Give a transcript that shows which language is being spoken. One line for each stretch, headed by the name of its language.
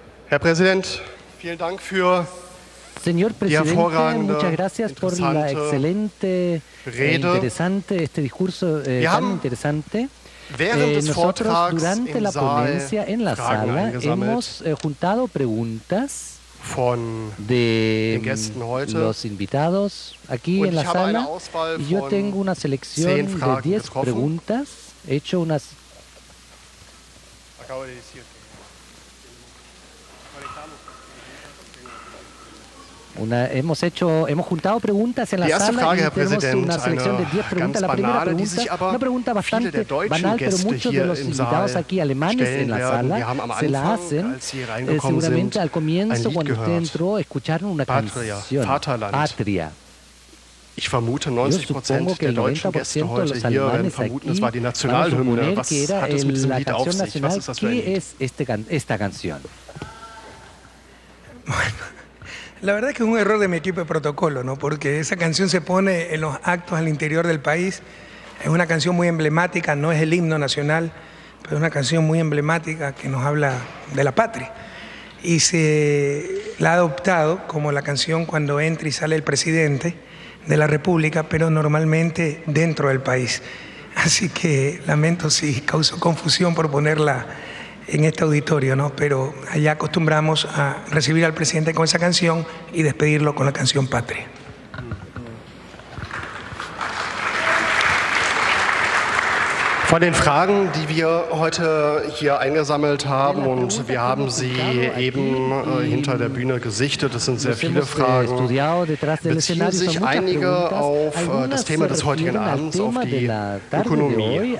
German: Herr Präsident, vielen Dank für
Spanish: Señor presidente, muchas gracias por la excelente, interesante, discurso tan interesante. Nosotros durante la ponencia en la sala hemos juntado preguntas de los invitados aquí en la sala y yo tengo una selección de 10 preguntas. He hecho unas... Hemos juntado preguntas en la sala y tenemos una selección de 10 preguntas. La primera pregunta, una pregunta bastante banal, pero muchos de los invitados aquí alemanes en la sala se la hacen seguramente al comienzo, cuando usted entró, escucharon una canción, Patria.
German: Ich vermute, 90% der deutschen Gäste heute hier werden vermuten, es war die Nationalhymne. Was hat es mit diesem Lied auf sich? Was ist das für ein Lied?
Spanish: Esta canción? Bueno, la verdad es que es un error de mi equipo de protocolo, ¿no? Porque esa canción se pone en los actos al interior del país. Es una canción muy emblemática, no es el himno nacional, pero es una canción muy emblemática que nos habla de la patria. Y se la ha adoptado como la canción cuando entra y sale el presidente de la República, pero normalmente dentro del país. Así que lamento si causó confusión por ponerla en este auditorio, ¿no? Pero allá acostumbramos a recibir al presidente con esa canción y despedirlo con la canción Patria.
German: Von den Fragen, die wir heute hier eingesammelt haben, und wir haben sie eben hinter der Bühne gesichtet, es sind sehr viele Fragen, beziehen sich einige auf das Thema des heutigen Abends, auf die Ökonomie.